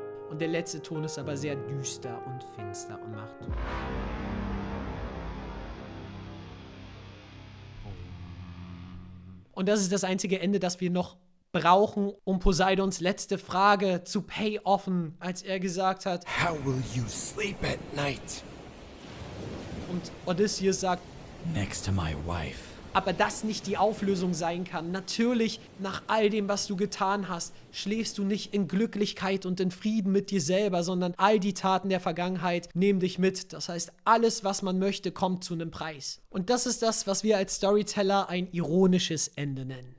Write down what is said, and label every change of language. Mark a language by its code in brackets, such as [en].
[de] Und der letzte Ton ist aber sehr düster und finster und macht... Und das ist das einzige Ende, das wir noch brauchen, um Poseidons letzte Frage zu pay-offen, als er gesagt hat, [en] How will you sleep at night? [de] und Odysseus sagt, [en] Next to my wife. [de] aber das nicht die Auflösung sein kann. Natürlich, nach all dem, was du getan hast, schläfst du nicht in Glücklichkeit und in Frieden mit dir selber, sondern all die Taten der Vergangenheit nehmen dich mit. Das heißt, alles, was man möchte, kommt zu einem Preis. Und das ist das, was wir als Storyteller ein ironisches Ende nennen.